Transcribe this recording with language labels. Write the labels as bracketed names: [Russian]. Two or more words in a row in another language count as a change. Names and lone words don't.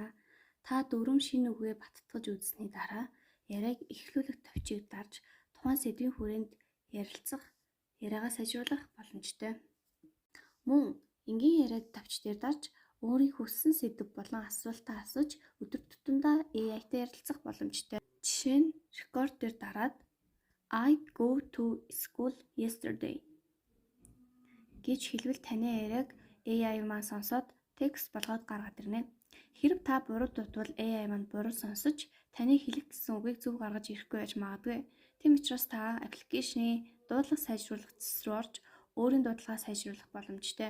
[Mongolian] Та дүрм шинэ үгээ баттгаж үзсний дараа яриаг эхлүүлэх товчийг дарж тухайн сэдвийн хүрээнд ярилцах, яриагаа сайжруулах боломжтой. Мөн энгийн яриад товч дээр дарж өөрийн хүссэн сэдэв болон асуултаа асууж өдөр тутамдаа AI-тай ярилцах боломжтой. Жишээ нь record дээр дараад [English] I go to school yesterday [Mongolian] гэж хэлвэл таны яриаг AI маань сонсоод текст болгоод гаргаад ирнэ. Хэрэв та буруу дутвал AI маань буруу сонсож таны хэлэх гэсэн үгийг зөв гаргаж ирэхгүй байж магадгүй. Тийм учраас та аппликейшны дуудлага сайжруулах зэс рүү орж өөрийн дуудлагаа сайжруулах боломжтой.